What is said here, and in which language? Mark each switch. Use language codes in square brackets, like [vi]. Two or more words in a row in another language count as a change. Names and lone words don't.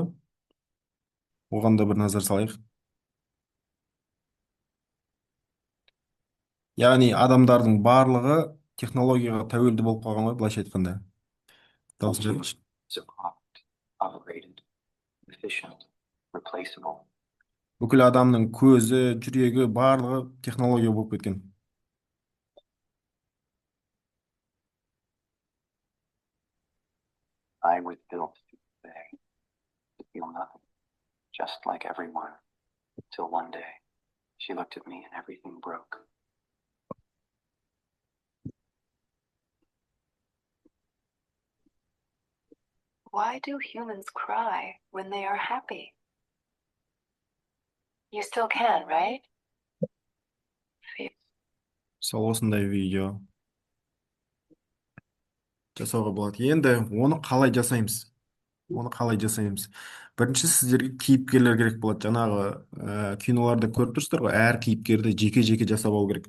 [kk] Оған да бір назар салайық. Яғни адамдардың барлығы технологияға тәуелді болып қалған ғой, былайша айтқанда. Дауыс жазыңызшы. Бүкіл адамның көзі, жүрегі, барлығы технология болып кеткен. [en] I was built to feel nothing, just like everyone, till one day she looked at me and everything broke. Why do humans cry when they are happy? You still can, right? [kk] Сол осындай видео жасауға болады. Енді оны қалай жасаймыз? Бірінші сіздерге кейіпкерлер керек болады. Жаңағы киноларда көріп тұрсыздар ғой, әр кейіпкерді жеке-жеке жасап алу керек.